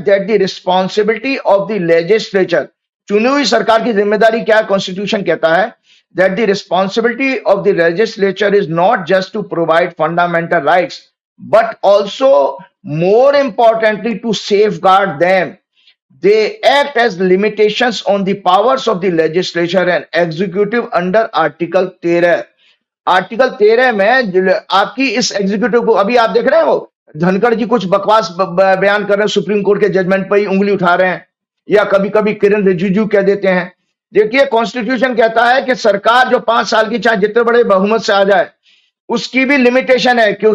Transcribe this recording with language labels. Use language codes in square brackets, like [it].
[en] that the responsibility of the legislature, [hi] चुनी हुई सरकार की जिम्मेदारी क्या है? कॉन्स्टिट्यूशन कहता है [en] That the responsibility of the legislature is not just to provide fundamental rights but also more importantly to safeguard them. They act as limitations on the powers of the legislature and executive under article 13। [hi] Article 13 में आपकी इस executive को, अभी आप देख रहे हैं वो धनखड़ जी कुछ बकवास बयान कर रहे हैं, सुप्रीम कोर्ट के जजमेंट पर ही उंगली उठा रहे हैं, या कभी कभी किरण रिजिजू कह देते हैं। देखिए, कॉन्स्टिट्यूशन कहता है कि सरकार जो 5 साल की चाहे जितने बड़े बहुमत से आ जाए, उसकी भी लिमिटेशन है। क्यों?